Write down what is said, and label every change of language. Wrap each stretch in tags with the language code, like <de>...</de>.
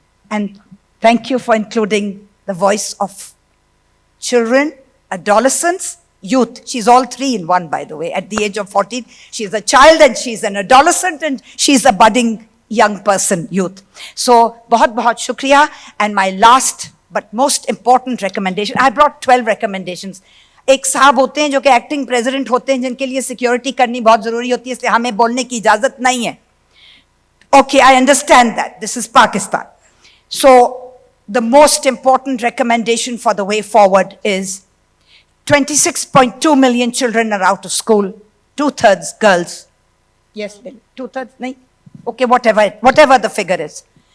<en>And thank you for including the voice of children, adolescents, youth. She's all three in one, by the way. At the age of 14, she's a child and she's an adolescent and she's a budding young person, youth. So,</en> <hi>बहुत shukriya.</hi> <en>And my last but most important recommendation, I brought 12 recommendations.</en> <hi>एक साहब होते हैं जो कि acting president होते हैं जिनके लिए security करनी बहुत ज़रूरी होती है, इसलिए हमें बोलने की इजाज़त नहीं है.</hi> <en>Okay, I understand that. This is Pakistan. So, the most important recommendation for the way forward is 26.2 million children are out of school, 2/3 girls. Yes, 2/3, nahi? Okay, whatever the figure is.</en>